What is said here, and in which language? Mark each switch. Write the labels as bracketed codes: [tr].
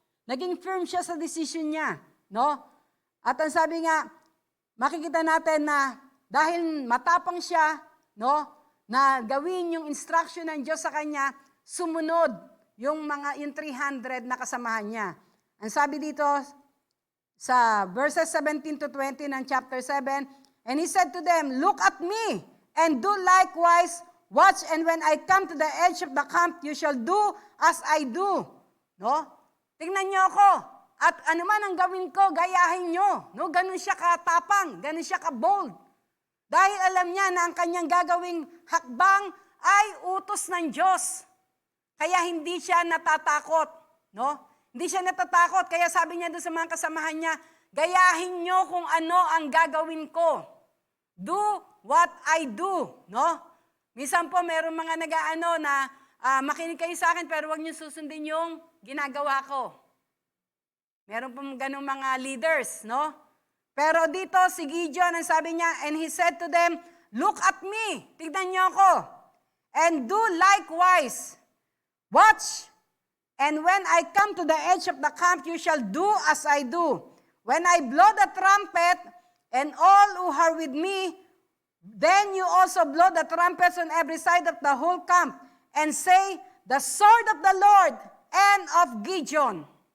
[tl] Naging firm siya sa decision niya, no? At ang sabi nga, makikita natin na dahil matapang siya, no? na gawin yung instruction ng Diyos sa kanya, sumunod yung 300 na kasamahan niya. Ang sabi dito sa verses 17 to 20 ng chapter 7, [en] and he said to them, "Look at me and do likewise. Watch, and when I come to the edge of the camp, you shall do as I do." [tl] No? Tingnan niyo ako. At ano man ang gawin ko, gayahin niyo. No? Ganun siya katapang, ganun siya ka-bold. Dahil alam niya na ang kanyang gagawing hakbang ay utos ng Diyos. Kaya hindi siya natatakot. No? Hindi siya natatakot. Kaya sabi niya doon sa mga kasamahan niya, gayahin niyo kung ano ang gagawin ko. [en] Do what I do. [tl] No? Minsan po, mayroong mga nag-aano na makinig kayo sa akin pero huwag niyo susundin yung ginagawa ko. Meron po ganung mga leaders, no? Pero dito, si Gideon, ang sabi niya, [en] and he said to them, "Look at me." [tl] Tignan niyo ako. [en] "And do likewise. Watch. And when I come to the edge of the camp, you shall do as I do. When I blow the trumpet, and all who are with me, then you also blow the trumpets on every side of the whole camp, and say, the sword of the Lord and of Gideon."